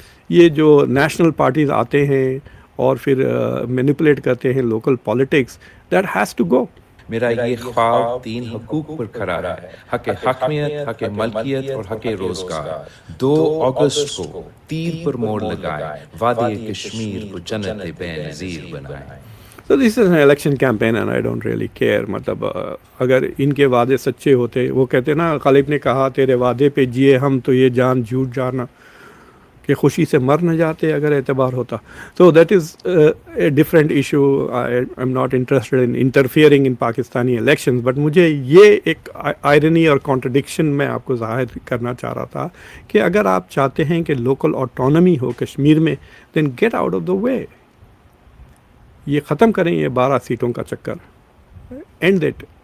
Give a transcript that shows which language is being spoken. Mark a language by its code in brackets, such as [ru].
[ur] یہ جو national parties آتے ہیں اور پھر مینیپولیٹ کرتے ہیں local politics, [en] That has to go. [ur] میرا یہ خواب 3 حقوق پر کھڑا ہے: حق حاکمیت، حق ملکیت اور حق روزگار۔ 2 اگست کو تیر پر موڑ لگائے، وادی کشمیر کو جنت بے نظیر بنائے۔ [en] So this is an election campaign and I don't really care. [ur] مطلب اگر ان کے وعدے سچے ہوتے، وہ کہتے نا، غالب نے کہا تیرے وعدے پہ جیے ہم تو یہ جان جھوٹ جانا کہ خوشی سے مر نہ جاتے اگر اعتبار ہوتا. [en] So that is a different issue. I'm not interested in interfering in Pakistani elections, but [ur] مجھے یہ ایک آئرنی اور کانٹرڈکشن میں آپ کو ظاہر کرنا چاہ رہا تھا کہ اگر آپ چاہتے ہیں کہ لوکل آٹونومی ہو کشمیر میں، [en] then get out of the way. [ur] یہ ختم کریں یہ 12 سیٹوں کا چکر، [en] And that.